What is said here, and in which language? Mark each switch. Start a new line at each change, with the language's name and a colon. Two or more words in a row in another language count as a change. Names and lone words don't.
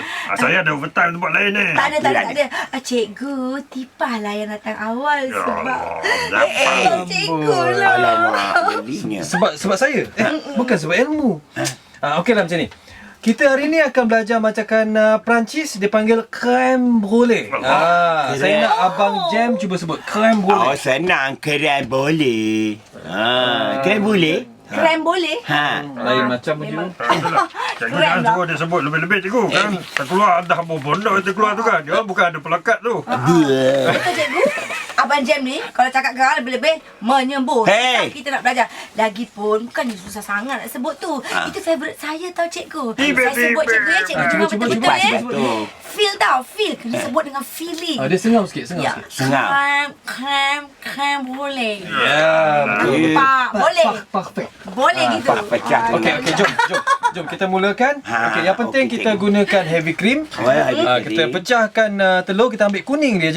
Malay: Saya ada overtime tempat lain ni. Tak ada. Cikgu, tipahlah yang datang awal sebab... Cikgu lah. Alamak, belinya. Sebab saya. Bukan sebab ilmu. Okeylah macam ni. Kita hari ni akan belajar masakan Perancis dipanggil
French: crème brûlée.
Malay: Saya nak Abang Jem cuba sebut
French: crème brûlée.
Malay: Senang,
French: crème brûlée. Crème brûlée?
Malay: Krem boleh? Lain macam je. Cikgu jangan suruh dia sebut lebih-lebih cikgu kan. Tak keluar dah bodoh itu keluar tu kan. Dia bukan ada pelekat tu. Betul cikgu. Abang Jem ni kalau cakap gerak lebih-lebih menyembur. Kita nak belajar. Lagipun bukannya susah sangat nak sebut tu. Itu favourite saya tau cikgu. Saya sebut cikgu ya. Cikgu cuba betul-betul ya. Feel tau. Feel. Kena sebut dengan feeling. Dia sengau sikit. Krem boleh. Ya. Boleh. Perfect. Boleh gitu. Okey, jom kita mulakan. Okey, yang penting kita gunakan
English: heavy cream.
Malay: Kita pecahkan telur, kita ambil kuning dia je.